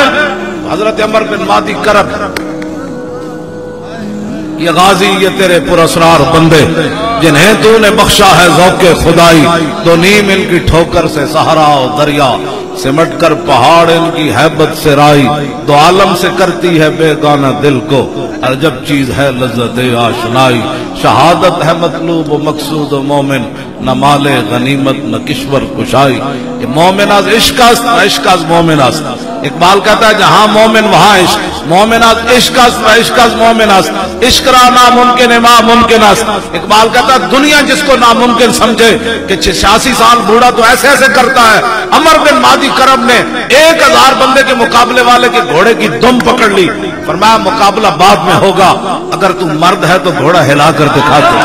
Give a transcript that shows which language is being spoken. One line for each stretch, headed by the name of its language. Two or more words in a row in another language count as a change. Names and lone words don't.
Urdu: حضرت عمر بن مادی کرب، یہ غازی، یہ تیرے پراسرار بندے جنہیں تو نے بخشا ہے ذوق خدائی، دو نیم ان کی ٹھوکر سے صحرا و دریا، سمٹ کر پہاڑ ان کی ہیبت سے رائی، دو عالم سے کرتی ہے بے گانہ دل کو، عجب چیز ہے لذت آشنائی، شہادت ہے مطلوب و مقصود و مومن، نہ مال غنیمت نہ کشور کشائی.
Persian: یہ مومن از عشق است، عشق از مومن است.
Urdu: اقبال کہتا ہے جہاں مومن وہاں عشق،
Persian: مومن از عشق است، عشق از مومن است، عشق را ناممکن ما ممکن است.
Urdu: اقبال کہتا ہے دنیا جس کو ناممکن سمجھے کہ 86 سال بوڑھا تو ایسے ایسے کرتا ہے. عمر بن مادی کرب نے 1000 بندے کے مقابلے والے کے گھوڑے کی دم پکڑ لی. فرمایا مقابلہ بعد میں ہوگا، اگر تو مرد ہے تو گھوڑا ہلا کر دکھا دے.